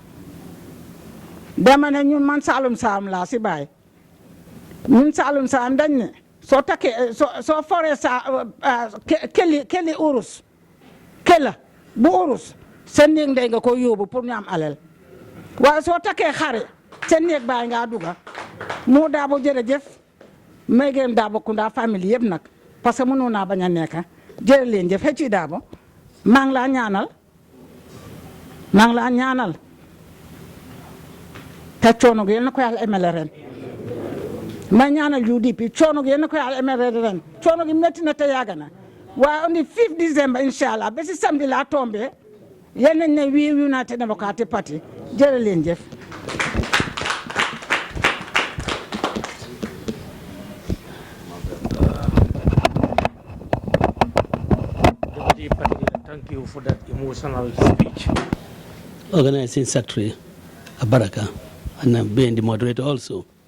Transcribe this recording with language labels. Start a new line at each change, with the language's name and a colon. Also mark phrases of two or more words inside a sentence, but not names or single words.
Wolof: dama ne ñun man Saalum Saalum laa si baay ñun Saalum Saalum dañ ne soo takkee soo foree keli urus kela bu urus seen néeg ndey nga ko yóbbu pour ñu am alal waaye soo takkee xare seen néeg baay ngaa duga moo Darboe jërëjëf may gërëm Darboe Kunda famille yëpp nag parce que mënoon naa bañ a nekk jërë leen jëf Aji Darboe maa ngi laa ñaanal te coono gi yal na ko yàlla emele ren may ñaanal UDP coono gi yal na ko yàlla emele ren coono gi métti na te yàgg na waaye
English: on the 5 December
Wolof: inshallah ba si samedi laa tombé yal nañ ne wii United Democratic Party jërë leen jëf.
English: Thank you for that emotional speech. Organizing Secretary Abaraka and being the moderator also.